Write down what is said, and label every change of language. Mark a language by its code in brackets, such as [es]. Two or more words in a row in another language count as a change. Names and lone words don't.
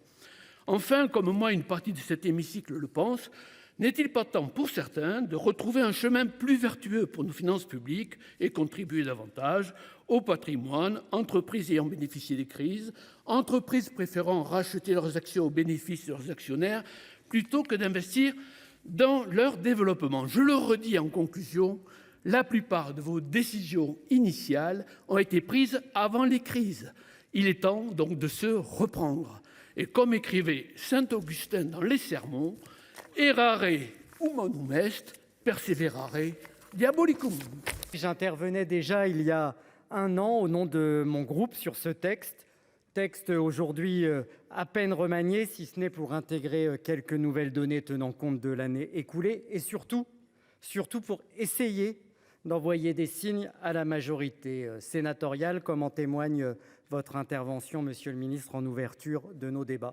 [fr] Enfin, comme moi, une partie de cet hémicycle le pense, n'est-il pas temps pour certains de retrouver un chemin plus vertueux pour nos finances publiques et contribuer davantage au patrimoine, entreprises ayant bénéficié des crises, entreprises préférant racheter leurs actions au bénéfice de leurs actionnaires plutôt que d'investir dans leur développement. Je le redis en conclusion, La plupart de vos décisions initiales ont été prises avant les crises. Il est temps donc de se reprendre. Et comme écrivait saint Augustin dans les Sermons, [la] errare humanum est, perseverare diabolicum. [fr] J'intervenais déjà il y a un an au nom de mon groupe sur ce texte aujourd'hui à peine remanié, si ce n'est pour intégrer quelques nouvelles données tenant compte de l'année écoulée et surtout pour essayer d'envoyer des signes à la majorité sénatoriale, comme en témoigne votre intervention, monsieur le ministre, en ouverture de nos débats.